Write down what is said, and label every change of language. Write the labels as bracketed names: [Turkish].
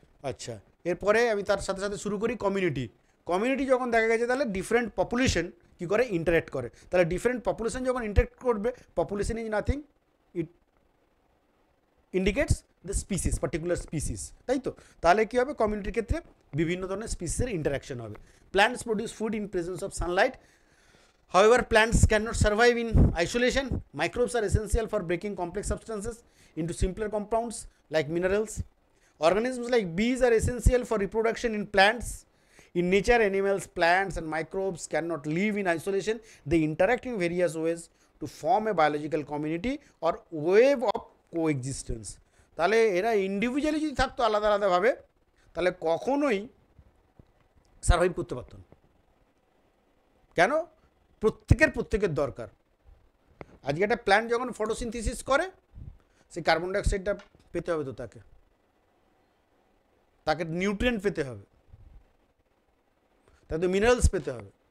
[Bangla] আচ্ছা, এরপরে আমি তার সাথে সাথে শুরু করি কমিউনিটি। কমিউনিটি যখন দেখা গেছে তাহলে ডিফারেন্ট পপুলেশন কী করে ইন্টারেক্ট করে, তাহলে ডিফারেন্ট পপুলেশন যখন ইন্টারেক্ট করবে, [English] population is nothing, it indicates the species, [Bangla] particular species, তাই তো? তাহলে কী হবে? কমিউনিটির ক্ষেত্রে বিভিন্ন ধরনের স্পিসিসের ইন্টারাকশন হবে। [English] Plants produce food in presence of sunlight, however plants cannot survive in isolation. Microbes are essential for breaking complex substances into simpler compounds like minerals. Organisms like bees are essential for reproduction in plants. In nature, animals, plants and microbes cannot live in isolation. They interact in various ways to form a biological community or wave of coexistence. [Bangla] তাহলে এরা individually যদি থাকতো আলাদা আলাদাভাবে, তাহলে কখনোই survive করতে পারত না। কেন? প্রত্যেকের দরকার। আজকে একটা প্ল্যান্ট যখন ফটোসিনথেসিস করে, সেই কার্বন ডাইঅক্সাইডটা পেতে হবে, তো তাকে নিউট্রিয়েন্ট পেতে হবে, তাকে মিনারেলস পেতে হবে।